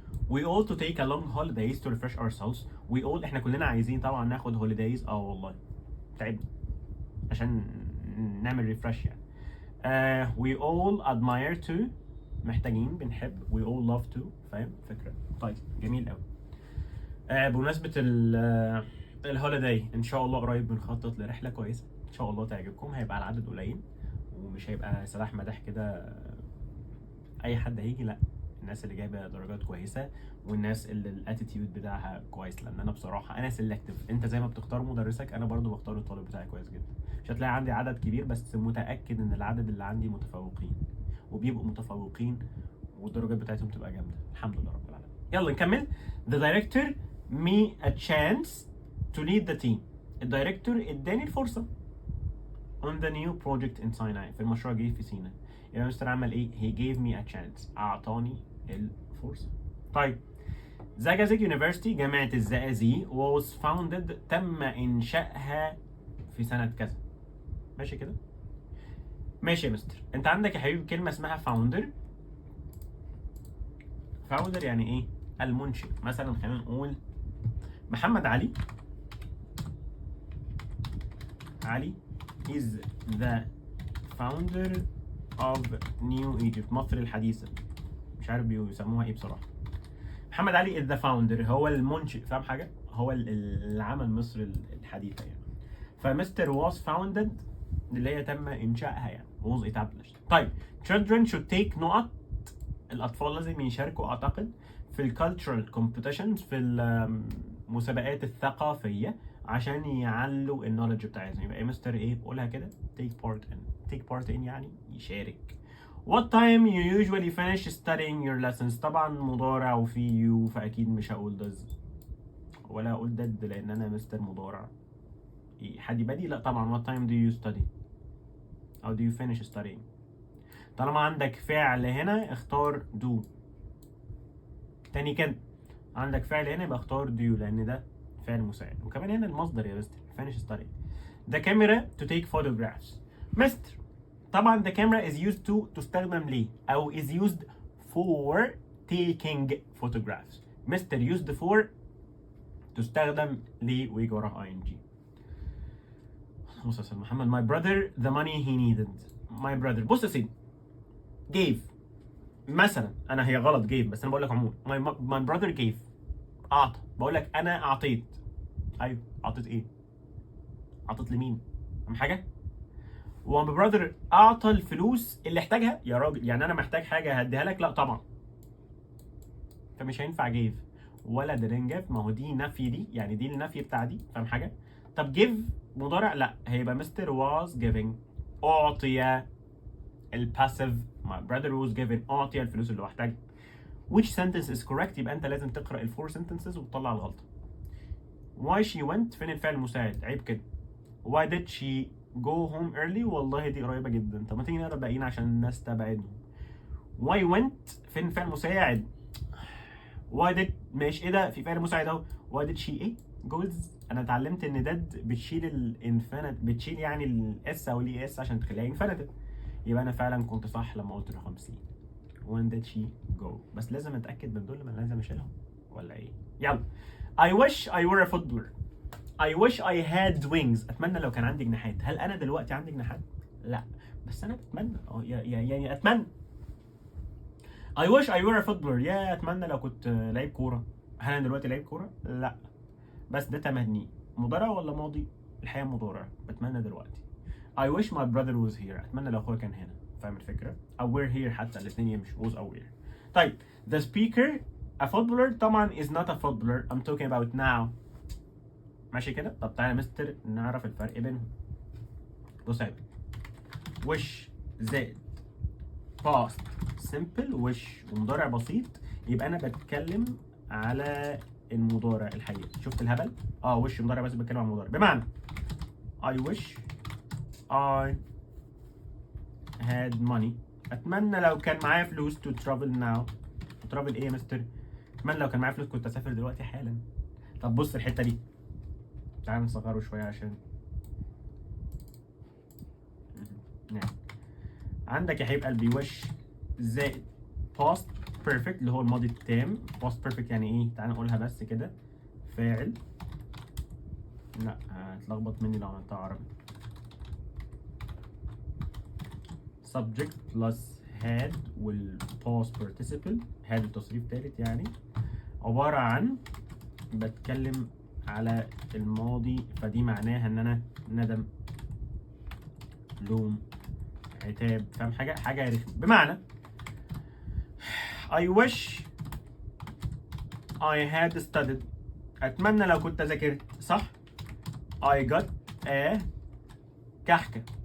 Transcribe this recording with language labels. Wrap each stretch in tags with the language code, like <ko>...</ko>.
<en>we all to take a long holidays to refresh ourselves. we all</en> <ar>احنا كلنا عايزين طبعا ناخد holidays والله تعبنا عشان نعمل ريفرش يعني.</ar> <en>we all admire to</en> <ar>محتاجين بنحب</ar> <en>we all love to</en> <ar>فاهم فكرة. طيب جميل قوي. بمناسبة الهوليداي ان شاء الله قريب بنخطط لرحلة كويسة ان شاء الله تعجبكم. هيبقى العدد قليل ومش هيبقى سلاح مداح كده اي حد هيجي، لا، الناس اللي جايبه درجات كويسه والناس اللي الاتيتيود بتاعها كويس. لان انا بصراحه انا سيلكتيف، انت زي ما بتختار مدرسك انا برضو بختار الطالب بتاعي كويس جدا. مش هتلاقي عندي عدد كبير بس متاكد ان العدد اللي عندي متفوقين وبيبقوا متفوقين والدرجات بتاعتهم تبقى جامده الحمد لله رب العالمين. يلا نكمل.</ar> <en>The director me a chance to lead the team.</en> <ar>الدايركتور اداني الفرصه</ar> <en>on the new project in Sinai</en> <ar>في المشروع الجديد في سيناء. يبقى مستر عمل ايه؟</ar> <en>he gave me a chance</en> <ar>اعطاني الفرصه. طيب زقازيق يونيفرسيتي جامعه الزقازيق</ar> <en>was founded</en> <ar>تم انشائها في سنه كذا. ماشي كده؟ ماشي يا مستر. انت عندك يا حبيبي كلمه اسمها founder. founder يعني ايه؟ المنشئ. مثلا خلينا نقول محمد علي</ar> <en>is the founder of New Egypt</en> <ar>مصر الحديثة. مش عارف بيسموها ايه بصراحة. محمد علي</ar> <en>is the founder</en> <ar>هو المنشئ، فاهم حاجة؟ هو اللي عمل مصر الحديثة يعني. فمستر</ar> <en>was founded</en> <ar>اللي هي تم إنشائها يعني</ar> <en>was established. طيب children should take نقط.</en> <ar>الأطفال لازم يشاركوا أعتقد في ال</ar> <en>cultural competitions</en> <ar>في المسابقات الثقافية عشان يعلوا النولج بتاعتهم. يبقى مستر ايه؟ قولها كده</ar> <en>take part in</en> <ar>يعني يشارك.</ar> <en>What time you usually finish studying your lessons.</en> <ar>طبعا مضارع وفي you فأكيد مش هقول does ولا هقول did لأن أنا مستر مضارع. حد بدي؟ لا طبعا.</ar> <en>What time do you study أو do you finish studying.</en> <ar>طالما عندك فعل هنا اختار do. تاني كده عندك فعل هنا يبقى اختار do لأن ده فعل مساعد. وكمان هنا المصدر يا مستر finish studying.</ar> <en>The camera to take photographs.</en> <ar>مستر طبعا</ar> <en>the camera is used to</en> <ar>تستخدم ليه أو</ar> <en>is used for taking photographs.</en> <ar>مستر</ar> <en>used for</en> <ar>تستخدم ليه ويجي وراها ing. بص يا محمد</ar> <en>my brother the money he needed.</en> <ar>my brother بص يا سيدي gave مثلا أنا هي غلط gave بس أنا بقول لك عموما</ar> <en>my brother gave</en> <ar>أعطى. بقول لك أنا أعطيت. أيوه أعطيت إيه؟ أعطيت لمين؟ فاهم حاجة؟ و my brother أعطى الفلوس اللي احتاجها يا راجل. يعني أنا محتاج حاجة هديها لك؟ لا طبعا. فمش هينفع gave ولا didn't give. ما هو دي نفي دي يعني دي النفي بتاع دي فاهم حاجة؟ طب give مضارع لا هيبقى مستر</ar> <en>was giving</en> <ar>أعطي. الباسيف</ar> <en>my brother was given</en> <ar>أعطي الفلوس اللي هو احتاجها.</ar> <en>which sentence is correct.</en> <ar>يبقى أنت لازم تقرأ الفور sentences وتطلع الغلطة.</ar> <en>why she went</en> <ar>فين الفعل المساعد؟ عيب كده.</ar> <en>why did she go home early.</en> <ar>والله دي قريبة جدا. طب ما تيجي نقرا باقيين عشان نستبعدهم. why went فين الفعل المساعد؟</ar> <en>why did</en> <ar>ماشي ايه ده في فعل مساعد اهو.</ar> <en>why did she ايه؟ goes.</en> <ar>انا اتعلمت ان did بتشيل الانفينيت بتشيل يعني الاس او الاي اس عشان تخليها infinitive. يبقى انا فعلا كنت صح لما قلت له 50.</ar> <en>when did she go؟</en> <ar>بس لازم اتاكد من دول لما لازم اشيلهم ولا ايه؟ يلا.</ar> <en>I wish I were a footballer. I wish I had wings.</en> <ar>اتمنى لو كان عندي جناحات. هل انا دلوقتي عندي جناحات؟ لا، بس انا بتمنى يعني اتمنى.</ar> <en>I wish I were a footballer.</en> <ar>يا اتمنى لو كنت لعيب كوره. هل انا دلوقتي لعيب كوره؟ لا، بس ده تمني. مضارع ولا ماضي؟ الحقيقه مضارع. بتمنى دلوقتي.</ar> <en>I wish my brother was here.</en> <ar>اتمنى لو اخويا كان هنا. فاهم الفكره؟ او</ar> <en>we're here،</en> <ar>حتى الاثنين يمشوا was او we're.</ar> <en>طيب the speaker a footballer</en> <ar>طبعا</ar> <en>is not a footballer. I'm talking about now.</en> <ar>ماشي كده؟ طب تعالى يا مستر نعرف الفرق بينهم. بص يا wish زائد</ar> <en>past simple</en> <ar>wish ومضارع بسيط، يبقى انا بتكلم على المضارع الحقيقي. شفت الهبل؟ wish مضارع بس بتكلم عن المضارع.</ar> <en>بمعنى I wish I had money.</en> <ar>اتمنى لو كان معايا فلوس</ar> <en>to travel now.</en> <ar>travel ايه يا مستر؟ اتمنى لو كان معايا فلوس كنت اسافر دلوقتي حالا. طب بص الحته دي، تعال نصغره شويه عشان نعم. عندك يا حبيب قلبي wish زائد</ar> <en>past perfect</en> <ar>اللي هو الماضي التام.</ar> <en>past perfect</en> <ar>يعني ايه؟ تعال نقولها بس كده. فاعل، لا هتلخبط مني لو عملتها عربي.</ar> <en>subject plus had وال past participle.</en> <ar>had التصريف ثالث يعني. عبارة عن بتكلم على الماضي، فدي معناها ان انا ندم، لوم، عتاب. فاهم حاجة؟ حاجة رخمة. بمعنى</ar> <en>I wish I had studied.</en> <ar>اتمنى لو كنت ذاكرت. صح؟</ar> <en>I got a</en> <ar>كحكة.</ar>